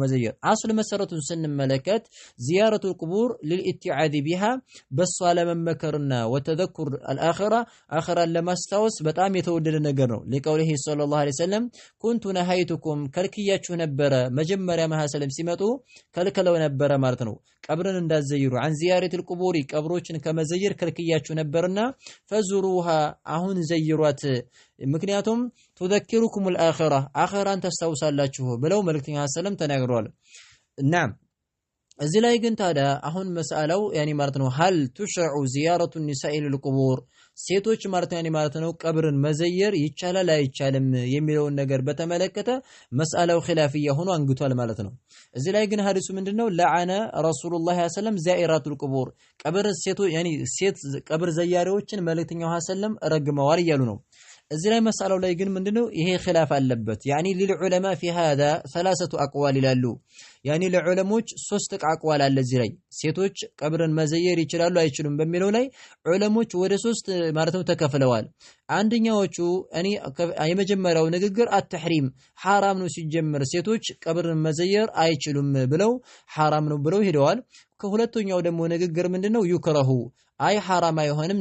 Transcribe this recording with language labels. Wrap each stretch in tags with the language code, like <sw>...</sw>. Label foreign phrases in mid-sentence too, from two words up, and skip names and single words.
<am>መዘየር አስል መሰረቱን ስንመለከት</am> <ar>زيارة القبور للاتعاظ بها</ar> <am>በሷ ለመመከርና</am> <ar>وتذكر الآخرة</ar> <am>አኺራን ለማስታወስ በጣም የተወደደ ነገር ነው።</am> <ar>لقوله صلى الله عليه وسلم كنت نهيتكم</ar> <am>ከልክያችሁ ነበረ መጀመሪያ መሐሰለም ሲመጡ ከልከለው ነበረ ማለት ነው ቀብርን እንዳዘይሩ</am> <ar>عن زيارة القبور</ar> <am>ቀብሮችን ከመዘየር ከልክያችሁ ነበርና ፈዙሩሃ አሁን ዘይሯት ምክንያቱም</am> <ar>تذكركم الآخرة</ar> <am>አኺራን ተስታውሳላችሁ ብለው መልእክተኛ ሰለም ተናግረዋል። እናም እዚህ ላይ ግን ታዲያ አሁን መስአላው ያኒ ማለት ነው</am> <ar>هل تشرع زيارة النساء للقبور</ar> <am>ሴቶች ማለት ያኒ ማለት ነው ቀብርን መዘየር ይቻላል አይቻልም የሚለውን ነገር በተመለከተ መስአላው ኺላፍያ ሆኖ አንግቷል ማለት ነው። እዚህ ላይ ግን ሐዲሱ ምንድነው</am> <ar>لعن رسول الله صلى الله عليه وسلم زائرات القبور</ar> <am>ቀብር ሴቶች ያኒ ሴት ቀብር ዘያሪዎችን መልእክተኛው ሰለም ረግመዋል እያሉ ነው። እዚህ ላይ መስአላው ላይ ግን ምንድነው ይሄ ኺላፍ አለበት። ያኒ ለልዑለማ</am> <ar>في هذا ثلاثه اقوال</ar> <am>ይላሉ። ያኒ ለዑለሞች ሶስት አቅዋል አለ እዚህ ላይ ሴቶች ቀብርን መዘየር ይችላሉ አይችሉም በሚለው ላይ ዑለሞች ወደ ሶስት ማለት ነው ተከፍለዋል። አንደኛዎቹ እኔ የመጀመሪያው ንግግር አተሕሪም ሐራም ነው ሲጀመር ሴቶች ቀብርን መዘየር አይችሉም ብለው ሐራም ነው ብለው ሄደዋል። ከሁለተኛው ደግሞ ንግግር ምንድነው ይከረሁ አይ ሐራም አይሆንም</am>